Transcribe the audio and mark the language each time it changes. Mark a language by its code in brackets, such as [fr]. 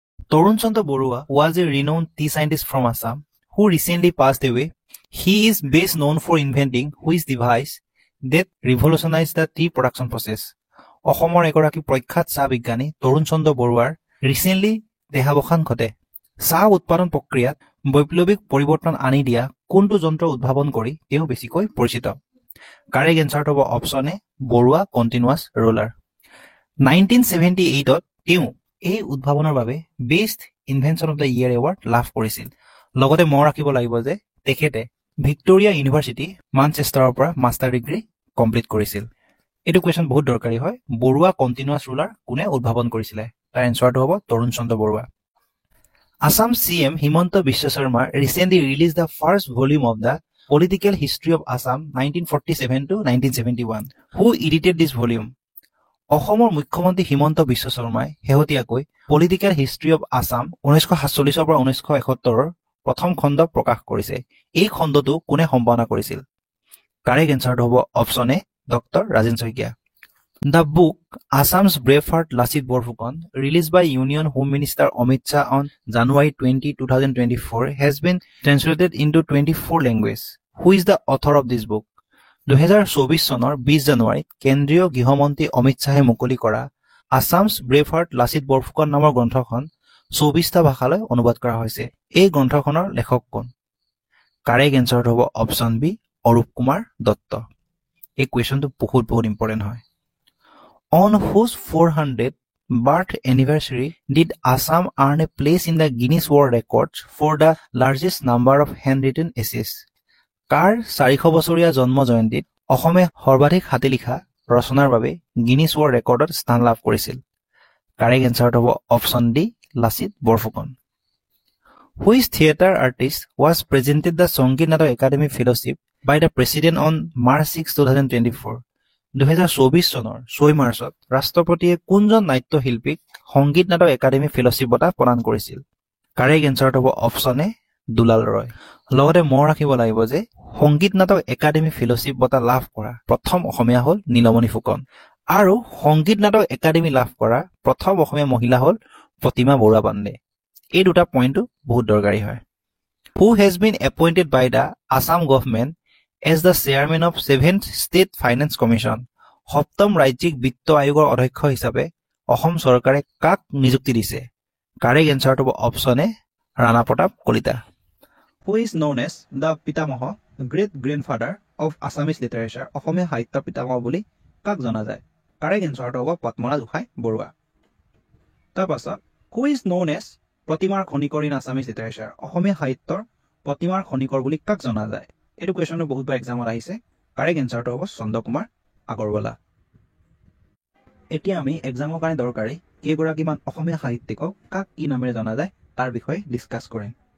[en] Torun Chandra Borua was a renowned tea scientist from Assam who recently passed away. He is best known for inventing which device that revolutionized the tea production process. [as] অসমৰ এগৰাকী প্ৰখ্যাত চাহ বিজ্ঞানী তৰুণ চন্দ্ৰ বৰুৱাৰ recently দেহাৱসান ঘটে। চাহ উৎপাদন প্ৰক্ৰিয়াত বৈপ্লৱিক পৰিৱৰ্তন আনি দিয়া কোনটো যন্ত্ৰ উদ্ভাৱন কৰি তেওঁ বেছিকৈ পৰিচিত? কাৰেক্ট এনচাৰটো হ'ব option A Barua continuous roller. 1978ত তেওঁ এই উদ্ভাৱনৰ বাবে best invention of the year award লাভ কৰিছিল। লগতে মনত ৰাখিব লাগিব যে তেখেতে ভিক্টোৰিয়া ইউনিভাৰ্চিটি মানচেষ্টাৰৰ পৰা মাষ্টাৰ ডিগ্ৰী কমপ্লিট কৰিছিল। এইটো কুৱেশ্যন বহুত দৰকাৰী হয়। বৰুৱা কণ্টিনিউৱাছ ৰুলাৰ কোনে উদ্ভাৱন কৰিছিলে? তাৰ এনচাৰটো হ'ব তৰুণ চন্দ্ৰ Barua. [en] Assam CM Himanta Biswa Sarma recently released the first volume of the Political History of Assam 1947 to 1971. Who edited this volume? [as] অসমৰ মুখ্যমন্ত্ৰী হিমন্ত বিশ্ব শৰ্মাই শেহতীয়াকৈ পলিটিকেল হিষ্ট্ৰী অফ আছাম 1947 পৰা 1971ৰ প্ৰথম খণ্ড প্ৰকাশ কৰিছে। এই খণ্ডটো কোনে সম্পাদনা কৰিছিল? কাৰেক্ট এনচাৰটো হ'ব option A doctor Rajen Saikia. [en] The book Assam's Braveheart Lasit Borphukan, released by Union Home Minister Amit Shah on January 20, 2024, has been translated into 24 languages. Who is the author of this book? [as] 2024 চনৰ 20 জানুৱাৰীত কেন্দ্ৰীয় গৃহমন্ত্ৰী অমিত শ্বাহে মুকলি কৰা Assam's braveheart Lachit Borphukan নামৰ গ্ৰন্থখন 24টা ভাষালৈ অনুবাদ কৰা হৈছে। এই গ্ৰন্থখনৰ লেখক কোন? কাৰেক্ট এনচাৰটো হ'ব অপশ্যন বি অৰূপ কুমাৰ দত্ত। এই কুৱেশ্যনটো বহুত ইম্পৰ্টেণ্ট হয়। [en] On whose 400th birth anniversary did Assam earn a place in the Guinness World Records for the largest number of handwritten essays? [as] কাৰ 400 বছৰীয়া জন্ম জয়ন্তীত অসমে সৰ্বাধিক হাতী লিখা ৰচনাৰ বাবে গিনিছ ৱৰ্ল্ড ৰেকৰ্ডত স্থান লাভ কৰিছিল? কাৰেক্ট এনচাৰটো হ'ব option D Lachit Borphukan. [en] Which theater artist was presented the Sangit Natak Academy Fellowship by the President on March 6, 2024? [as] 2024 চনৰ 6 মাৰ্চত ৰাষ্ট্ৰপতিয়ে কোনজন নাট্যশিল্পীক সংগীত নাটক একাডেমী ফেলোশ্বিপ বঁটা প্ৰদান কৰিছিল? কাৰেক্ট এনচাৰটো হ'ব অপশ্যন এ দুলাল ৰয়। লগতে মনত ৰাখিব লাগিব যে সংগীত নাটক একাডেমী ফেলোশ্বিপ বঁটা লাভ কৰা প্ৰথম অসমীয়া হ'ল নীলমণি ফুকন আৰু সংগীত নাটক একাডেমী লাভ কৰা প্ৰথম অসমীয়া মহিলা হ'ল প্ৰতিমা বৰুৱা পাণ্ডে। এই দুটা পইণ্টটো বহুত দৰকাৰী হয়। [en] Who has been appointed by the Assam government as the chairman of 7th State Finance Commission? [as] সপ্তম ৰাজ্যিক বিত্ত আয়োগৰ অধ্যক্ষ হিচাপে অসম চৰকাৰে কাক নিযুক্তি দিছে? কাৰেক্ট এনচাৰটো হ'ব option A Rana Pratap Kalita. [en] Who is known as the Pitamaha, great grandfather of Assamese literature? [as] অসমীয়া সাহিত্য পিতামহ বুলি কাক জনা যায়? কাৰেক্ট এনচাৰটো হ'ব পদ্মনাথ গোহাঁই বৰুৱা। তাৰপাছত [en] who is known as প্ৰতিমাৰ খনিকৰ in Assamese literature? [as] অসমীয়া সাহিত্যৰ প্ৰতিমাৰ খনিকৰ বুলি কাক জনা যায়? এইটো কুৱেশ্যনটো বহুতবাৰ এক্সামত আহিছে। কাৰেক্ট এনচাৰটো হ'ব চন্দ্ৰ কুমাৰ আগৰৱালা। এতিয়া আমি এক্সামৰ কাৰণে দৰকাৰী কেইগৰাকীমান অসমীয়া সাহিত্যিকক কাক কি নামেৰে জনা যায় তাৰ বিষয়ে ডিছকাছ কৰিম।